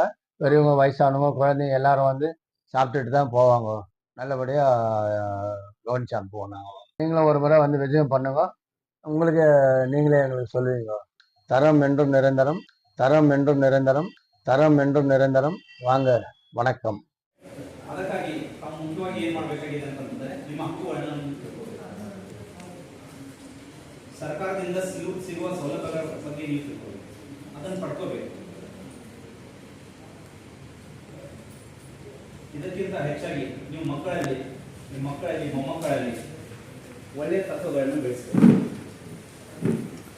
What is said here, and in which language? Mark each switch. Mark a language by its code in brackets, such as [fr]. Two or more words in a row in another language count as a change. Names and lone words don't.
[ta] பெரியவங்க, வயசானவங்க, குழந்தைங்க எல்லாரும் வந்து சாப்பிட்டுட்டு தான் போவாங்க. நல்லபடியாக கவனிச்சு அனுப்புவோம் நாங்கள். நீங்களும் ஒரு முறை வந்து விஜயம் பண்ணுங்க. உங்களுக்கு நீங்களே எங்களுக்கு சொல்லுவீங்க. தரம் என்றும் நிரந்தரம், தரம் என்றும் நிரந்தரம், தரம் என்றும் நிரந்தரம். வாங்க, வணக்கம். [kn] ಅದಕ್ಕಾಗಿ ತಾವು ಮುಖ್ಯವಾಗಿ ಏನು ಮಾಡಬೇಕಾಗಿದೆ ಅಂತಂದ್ರೆ ನಿಮ್ಮ ಹಕ್ಕುಗಳನ್ನು ಸರ್ಕಾರದಿಂದ ಸಿಗುವ ಸೌಲಭ್ಯಗಳ ಬಗ್ಗೆ ನೀವು ತಿಳ್ಕೊಳ್ಳಿ, ಅದನ್ನು ಪಡ್ಕೋಬೇಕು. ಇದಕ್ಕಿಂತ ಹೆಚ್ಚಾಗಿ ನಿಮ್ಮ ಮಕ್ಕಳಲ್ಲಿ ಮೊಮ್ಮಕ್ಕಳಲ್ಲಿ ಒಳ್ಳೆಯ ತತ್ವಗಳನ್ನು ಬೆಳೆಸಬೇಕು.